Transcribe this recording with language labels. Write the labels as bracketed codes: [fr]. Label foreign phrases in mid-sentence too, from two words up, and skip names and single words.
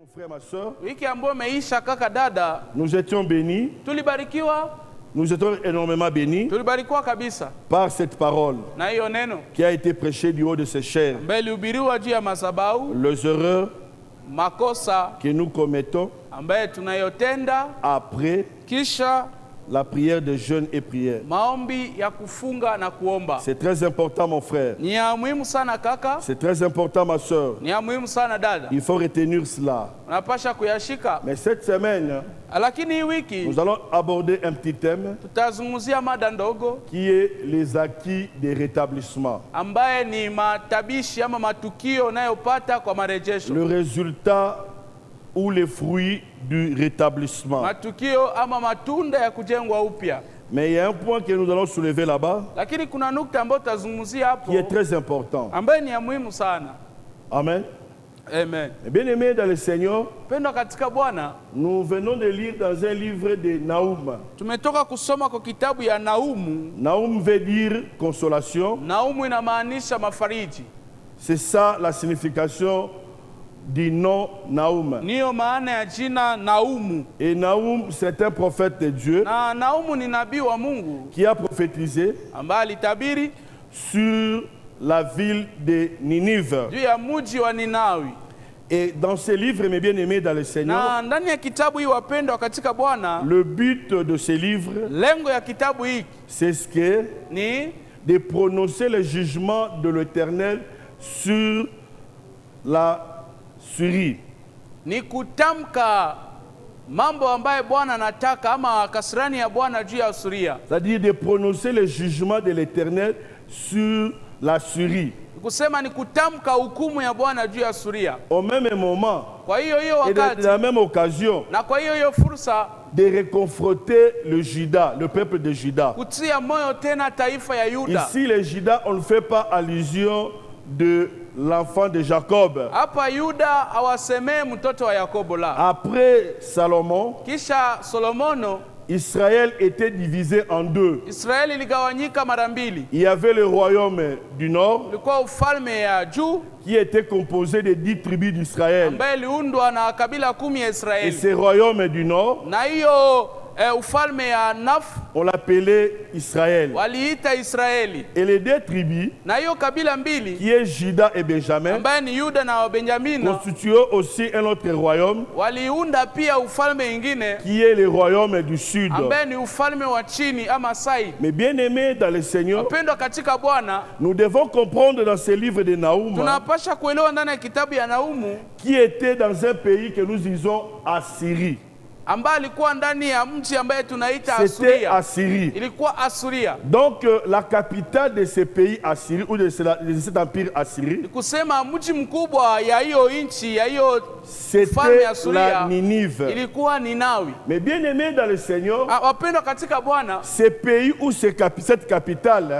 [fr] frère, ma soeur, [sw] wiki ambayo imeisha kaka dada, [fr] nous étions bénis, [sw] tulibarikiwa, [fr] nous étions énormément bénis [sw] tulibarikiwa kabisa [fr] par cette parole [sw] na hiyo neno [fr] qui a été prêchée du haut de ses chairs. [sw] ambayo ilihubiriwa juu ya madhabahu, [fr] Les erreurs [sw] makosa [fr] que nous commettons [sw] ambayo tunayotenda [fr] après [sw] kisha [fr] la prière de jeûne et prière. [sw] maombi ya kufunga na kuomba. [fr] C'est très important, mon frère. [sw] Ni ya muhimu sana kaka, [fr] C'est très important, ma soeur. [sw] ni ya muhimu sana dada, [fr] Il faut retenir cela. [sw] unapasha kuyashika. [fr] Mais cette semaine, [sw] Lakini hii wiki [fr] nous allons aborder un petit thème [sw] tutazungumzia mada ndogo [fr] qui est les acquis des rétablissements. [sw] ambaye ni matabishi ama matukio unayopata kwa marejesho, [fr] Le résultat ou les fruits du rétablissement. [sw] matukio ama matunda ya kujengwa upya. [fr] Mais il y a un point que nous allons soulever là-bas [sw] Lakini kuna nukta ambayo tutazungumzia hapo [fr] qui est très important. [sw] ambaye ni ya muhimu sana. [fr] Amen. [sw] Amen. [fr] Bien-aimés dans le Seigneur, [sw] Pendwa katika Bwana, [fr] nous venons de lire dans un livre de Naoum. [sw] tumetoka kusoma kwa kitabu ya Naumu. [fr] Naoum veut dire consolation. [sw] Naumu inamaanisha mafariji. [fr] C'est ça la signification du nom Naoum. [sw] Niyo maana ya jina Naumu. [fr] Et Naoum, c'est un prophète de Dieu [sw] Na Naumu ni nabii wa Mungu [fr] qui a prophétisé [sw] ambaye alitabiri [fr] sur la ville de Ninive. [sw] juu ya mji wa Ninawi. [fr] Et dans ce livre, mes bien-aimés dans le Seigneur, [sw] Na ndani ya kitabu hii wapendwa katika Bwana, [fr] le but de ce livre, [sw] lengo ya kitabu hiki [fr] c'est ce que [sw] ni [fr] de prononcer le jugement de l'Éternel sur la Syrie. [sw] ni kutamka mambo ambaye Bwana anataka ama kasirani ya Bwana juu ya Asuria. [fr] C'est-à-dire de prononcer le jugement de l'Éternel sur la Syrie. [sw] Kusema ni kutamka hukumu ya Bwana juu ya Asuria. [fr] Au même moment, [sw] Kwa hiyo [fr] et de [sw] wakati [fr] la même occasion, [sw] na kwa hiyo fursa [fr] de réconforter le Juda, le peuple de Juda. [sw] kutia moyo tena taifa ya Yuda. [fr] Ici, les Juda, on ne fait pas allusion de l'enfant de Jacob. [sw] Hapa Yuda hawasemee mtoto wa Yakobo la. [fr] Après Salomon, [sw] Kisha Solomono, [fr] Israël était divisé en deux. [sw] Israeli iligawanyika mara mbili. [fr] Il y avait le royaume du nord [sw] Ulikuwa ufalme ya juu [fr] qui était composé de 10 tribus d'Israël. [sw] ambaye iliundwa na kabila 10 ya [fr] Et [sw] Israeli. [fr] ce royaume du nord, [sw] Na hiyo ufalme ya Naf [fr] on l'appelait Israël. [sw] waliita Israeli. [fr] Et les deux tribus, [sw] Na hiyo kabila mbili [fr] qui est Juda et Benjamin, [sw] ambaye ni Yuda na Benjamina [fr] constituaient aussi un autre royaume [sw] waliunda pia ufalme ingine [fr] qui est le royaume du sud. [sw] ambaye ni ufalme wa chini ama Sai. [fr] Mais bien aimés dans le Seigneur, [sw] Wapendwa katika Bwana, [fr] nous devons comprendre dans ce livre de Naoum [sw] tunapasha kuelewa ndani ya kitabu ya Naumu [fr] qui était dans un pays que nous disons Assyrie. [sw] ambaye alikuwa ndani ya mji ambaye tunaita [fr] C'était [sw] Asuria. [fr] Assyrie. [sw] Ilikuwa Asuria. [fr] Donc la capitale de ce pays Assyrie ou de cet empire Assyrie, [sw] Kusema mji mkubwa ya hiyo nchi ya hiyo [fr] c'était [sw] ufalme Asuria [fr] la Ninive. [sw] ilikuwa Ninawi. [fr] Mais bien aimés dans le Seigneur, [sw] Wapendwa katika Bwana, [fr] ce pays ou cette capitale